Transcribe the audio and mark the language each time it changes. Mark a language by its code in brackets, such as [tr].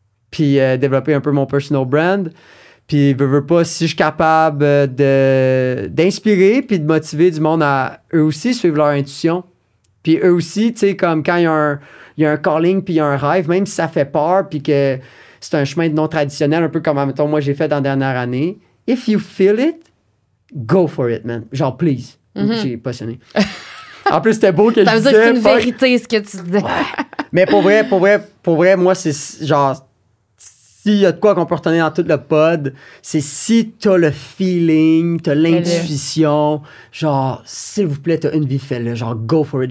[fr] Puis développer un peu mon personal brand. Puis, veux pas, si je suis capable d'inspirer puis de motiver du monde à eux aussi suivre leur intuition, Puis eux aussi, tu sais, comme quand il y a un calling puis il y a un rêve, même si ça fait peur puis que c'est un chemin non traditionnel, un peu comme, mettons, moi, j'ai fait dans la dernière année. [en] If you feel it, go for it, man. [fr] Genre, please. J'ai passionné. En plus, c'était beau que ça je disais. Ça veut dire que c'est une vérité, ce que tu disais. Mais pour vrai, moi, c'est genre... S'il y a de quoi qu'on peut retenir dans tout le pod, c'est si t'as le feeling, t'as l'intuition, genre, s'il vous plaît, t'as une vie, fais-le. Genre, [en] go for it.